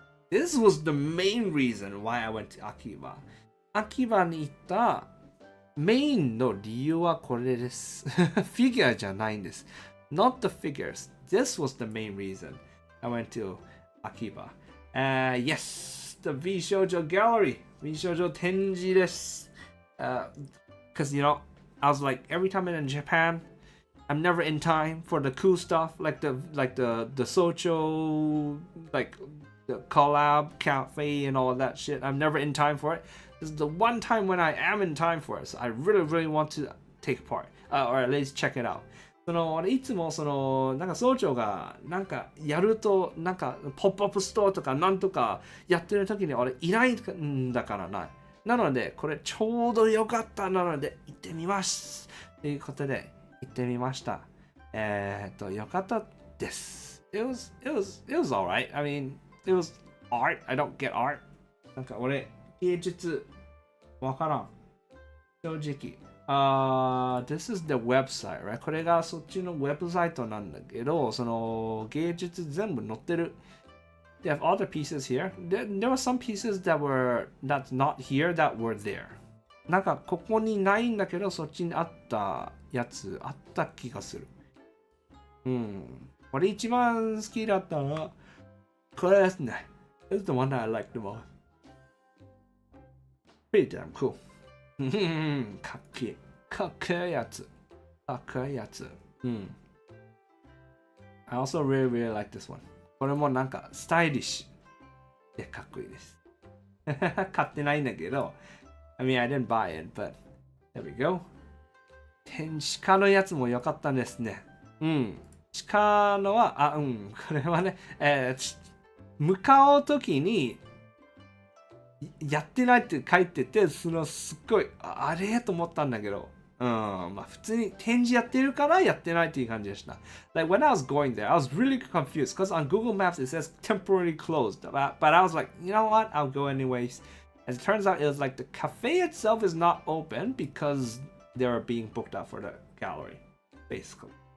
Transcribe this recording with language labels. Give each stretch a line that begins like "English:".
English: This was the main reason why I went to Akiba.
Japanese: Akiba に行ったメインの理由はこれです。フィギュアじゃないんです。
English: Not the figures. This was the main reason I went to Akiba. Yes, the V Shoujo Gallery.
Japanese: V Shoujo 展示です。
English: Because, you know, I was like, every time I'm in Japan, I'm never in time for the cool stuff, like the Socho, like the collab cafe and all that shit. I'm never in time for it. This is the one time when I am in time for it, so I really want to take part, or at least check it out.
Japanese: 俺いつもなんか総長がなんかやるとなんかポップアップストアとかなんとかやってる時に俺いないんだからな。なのでこれちょうどよかったなので行ってみます。ということで行ってみました。よかったです。
English: It was alright. I mean, it was art. I don't get art.
Japanese: なんか俺芸術わからん。正直。
English: This is the website, right?
Japanese: これがそっちのウェブサイトなんだけど、その芸術全部載ってる。
English: they have other pieces here. There were some pieces that's not here that were there.
Japanese: なんかここにないんだけど、そっちにあったやつあった気がする。これ一番好きだったのは、これですね。
English: This is the one that I like the most. Pretty damn cool.
Japanese: かっけえ。かっけえやつ。かっけえやつ。
English: I also really, really like this one.
Japanese: これもなんかスタイリッシュでかっこいいです。買ってないんだけど、
English: I mean, I didn't buy it, but there we go.
Japanese: 鹿のやつも良かったですね。鹿のは、これはね、向かうときに、やってないって書いてて、すっごい、あれと思ったんだけど、まあ普通に展示やってるからやってないっていう感じでした。
English: Like when I was going there, I was really confused because on Google Maps it says temporarily closed. But I was like, you know what? I'll go anyways. As it turns out, it was like the cafe itself is not open because they were being booked out for the gallery, basically.